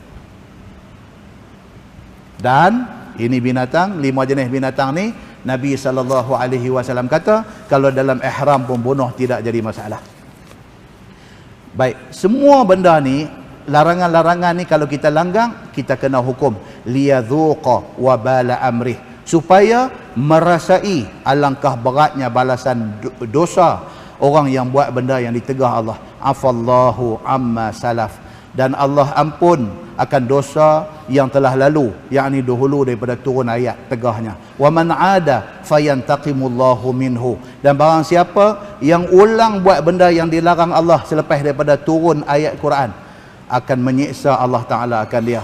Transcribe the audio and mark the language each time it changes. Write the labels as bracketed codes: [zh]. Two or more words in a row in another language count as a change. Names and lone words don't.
[ms] Dan ini binatang, 5 jenis binatang ni Nabi SAW kata kalau dalam ihram pun bunuh tidak jadi masalah. Baik, semua benda ni, larangan-larangan ni kalau kita langgang, kita kena hukum [ar] ليذوق وبال أمره, [ms] supaya merasai alangkah beratnya balasan dosa orang yang buat benda yang ditegah Allah. [ar] عفا الله عما سلف, [ms] dan Allah ampun akan dosa yang telah lalu, yakni dahulu daripada turun ayat tegahnya. [ar] ومن عاد فينتقم الله منه, [ms] dan barang siapa yang ulang buat benda yang dilarang Allah selepas daripada turun ayat Quran, akan menyiksa Allah Taala akan dia.